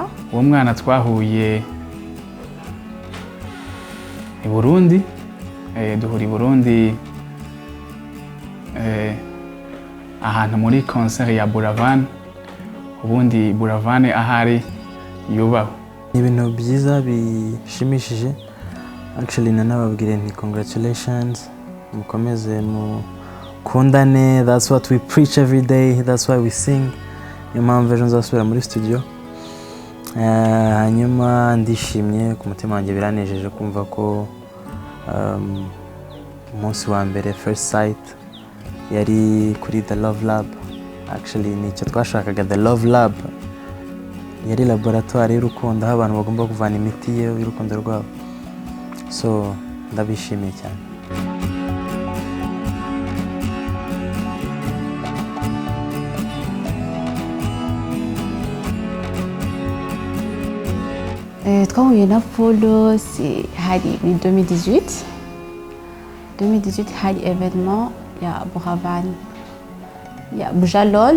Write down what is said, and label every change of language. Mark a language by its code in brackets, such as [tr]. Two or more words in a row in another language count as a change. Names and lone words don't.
[rw] Uwo mwana twahuye i Burundi, duhura i Burundi ahantu muri concert ya Buravan. Ubundi Buravan ahari yubaho. Ni ibintu byiza bishimishije. Actually nanababwire nti congratulations, mukomeze mukundane. [en] That's what we preach every day, that's why we sing. [rw] Niyo mpamvu ejo nzasubira muri studio. Hanyuma ndishimye ku mutima wanjye, biranejeje kumva ko umunsi wa mbere [en] first sight [rw] yari kuri The Love Lab. Actually nicyo twashakaga. The Love Lab yari laboratoire y'urukundo aho abantu bagomba kuvana imiti y'urukundo rwabo. So ndabishimiye cyane. Twahuye na Polo hari muri 2018 hari evenement ya Buravan ya Bujalol.